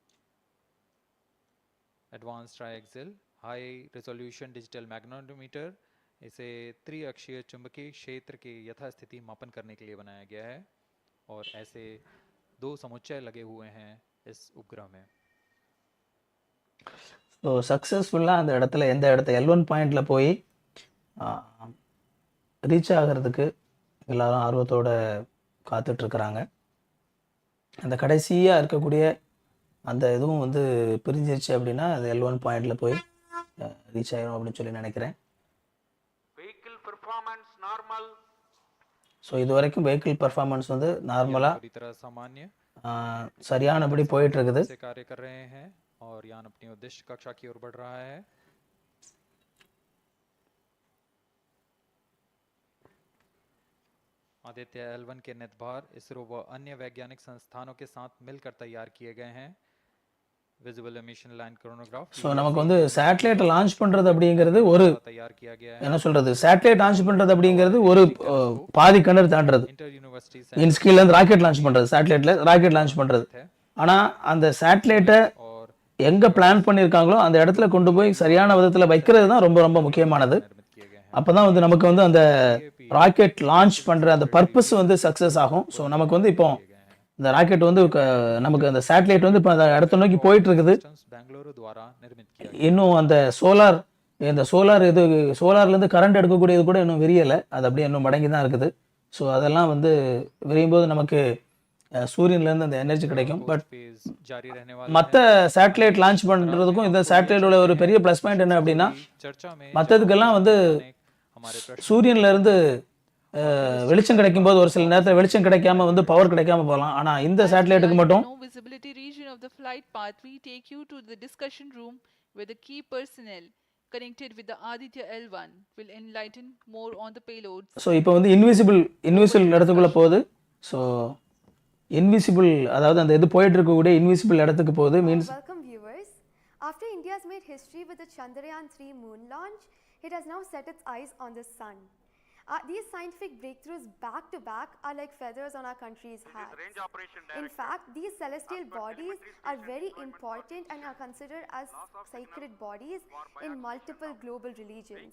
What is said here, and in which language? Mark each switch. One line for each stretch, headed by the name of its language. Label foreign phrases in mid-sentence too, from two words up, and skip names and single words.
English: advance triaxial high resolution digital magnetometer,
Hindi: इसे त्रिअक्षीय चुंबकीय क्षेत्र के यथास्थिति मापन करने के लिए बनाया गया है और ऐसे 2 समुच्चय लगे हुए हैं इस उपग्रह में.
Tamil: ஸோ சக்ஸஸ்ஃபுல்லாக அந்த இடத்துல எந்த இடத்த L1 பாயிண்டில் போய் ரீச் ஆகிறதுக்கு எல்லாரும் ஆர்வத்தோடு காத்துட்ருக்குறாங்க. அந்த கடைசியாக இருக்கக்கூடிய அந்த இதுவும் வந்து பிரிஞ்சிருச்சு அப்படின்னா அது L1 பாயிண்டில் போய் ரீச் ஆகிடும் அப்படின்னு சொல்லி நினைக்கிறேன்.
English: Vehicle performance normal.
Tamil: ஸோ இது வரைக்கும்
English: vehicle performance
Tamil: வந்து நார்மலாக சரியானபடி போயிட்டு இருக்குது.
Hindi: कार्य कर रहे हैं और यान अपनी उद्देश्य कक्षा की ओर बढ़ रहा है. आदित्य L1 के नितभार इसरो व अन्य वैज्ञानिक संस्थानों के साथ मिलकर तैयार किए गए हैं.
English: visible emission line chronograph
Tamil: ஸோ நமக்கு வந்து சேட்டலைட்டை லான்ச் பண்ணுறது அப்படிங்கிறது ஒரு
Hindi: तैयार किया गया है
Tamil: என்ன சொல்கிறது,
English: satellite launch
Tamil: பண்ணுறது அப்படிங்கிறது ஒரு பாதி கிணறு தாண்டுறது.
English: inter university
Tamil: மீன்ஸ் கீழேருந்து
English: rocket launch
Tamil: பண்ணுறது, சேட்டலைட்டில்
English: rocket launch
Tamil: பண்ணுறது. ஆனால் அந்த சேட்டலைட்டை
Hindi: और
Tamil: எங்கே பிளான் பண்ணியிருக்காங்களோ அந்த இடத்துல கொண்டு போய் சரியான விதத்தில் வைக்கிறது தான் ரொம்ப ரொம்ப முக்கியமானது.
Hindi: निर्मित किए गए हैं
Tamil: அப்போ தான் வந்து நமக்கு வந்து அந்த
English: rocket launch
Tamil: பண்ணுற அந்த பர்பஸ் வந்து சக்ஸஸ் ஆகும். ஸோ நமக்கு வந்து இப்போ இந்த ராக்கெட் வந்து நமக்கு அந்த சேட்டலைட் வந்து இப்போ அந்த இடத்த நோக்கி போயிட்டு இருக்குது.
Hindi: बेंगलुरु द्वारा निर्मित किया
Tamil: இன்னும் அந்த சோலார் சோலார்லேருந்து கரண்ட் எடுக்கக்கூடியது கூட இன்னும் விரியலை, அது அப்படியே இன்னும் மடங்கி தான் இருக்குது. ஸோ அதெல்லாம் வந்து விரியும் போது நமக்கு சூரியன்லேருந்து அந்த எனர்ஜி கிடைக்கும். பட்
Hindi: फेज जारी रहने वाला
Tamil: மற்ற
English: satellite launch
Tamil: பண்ணுறதுக்கும் இந்த சேட்டலைட்டோட ஒரு பெரிய
English: plus point
Tamil: என்ன அப்படின்னா,
Hindi: चर्चा में
Tamil: மற்றதுக்கெல்லாம் வந்து
Hindi: हमारे प्रश्न
Tamil: சூரியன்லேருந்து வெளிச்சம் கிடைக்கும் போது ஒரு சில நேரத்தில் வெளிச்சம் கிடைக்காம வந்து பவர் கிடைக்காம போகலாம். ஆனால் இந்த சேட்டலைட்டுக்கு மட்டும்
English: No visibility region of the flight path, we take you to the discussion room where the key personnel connected with the Aditya L1 will enlighten more on the payloads.
Tamil: ஸோ இப்போ வந்து இன்விசிபிள் இடத்துக்குள்ளே போகுது. ஸோ இன்விசிபிள் அதாவது அந்த இது போயிட்டு இருக்கக்கூடிய இன்விசிபிள் இடத்துக்கு போகுது. மீன்ஸ்
English: Welcome viewers. After India's made history with the Chandrayaan 3 moon launch, it has now set its eyes on the sun. These scientific breakthroughs back to back are like feathers on our country's hat. In fact, these celestial bodies are very important and are considered as sacred bodies in multiple global religions.